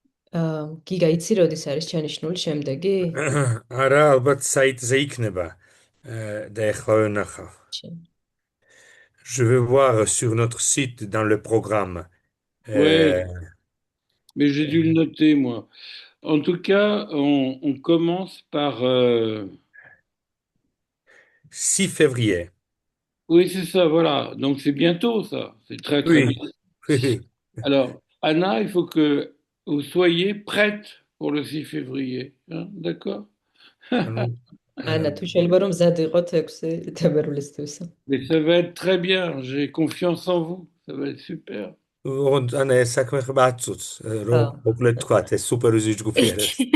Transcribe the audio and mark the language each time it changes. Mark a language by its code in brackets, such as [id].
[ka] გიგა იცი როდის არის ჩანიშნული შემდეგი? არა, ალბათ საიტზე იქნება და ეხლა ვნახავ. [fr] Je vais voir sur notre site dans le programme. Ouais, mais j'ai dû le noter moi. En tout cas, on commence par 6 février. Oui, c'est ça, voilà. Donc c'est bientôt ça. C'est très très bien. Oui. Alors, Anna, il faut que vous soyez prête pour le 6 février. Hein, d'accord? [ka] ანა, თუ შეიძლება რომ მზად იყოთ 6 თებერვლისთვის. [fr] Mais ça va être très bien, j'ai confiance en vous, ça va être super. [ka] ოღონდ ანა ეს საქმე ხება 10 წუთს, რომ ხო. მოკლედ თქვათ, ეს სუპერვიზიის ჯგუფი არის.